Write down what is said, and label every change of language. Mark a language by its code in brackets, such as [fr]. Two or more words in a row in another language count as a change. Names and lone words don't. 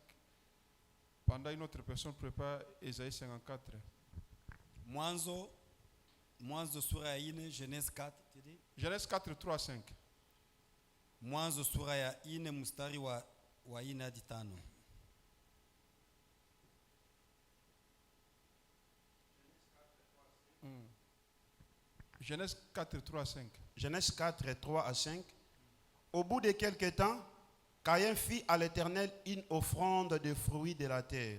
[fr] Pendant une autre personne prépare Ésaïe 54. [sw] Mwanzo sura ya 4, [fr] Genèse 4, tidi? Genèse 4, 3 à 5. [sw] Mwanzo sura ya 4 mstari wa 4 hadi 5. [fr] Genèse 4, 3 à 5. Genèse 4, 3 à 5. Au bout de quelque temps, Caïn fit à l'Éternel une offrande de fruits de la terre.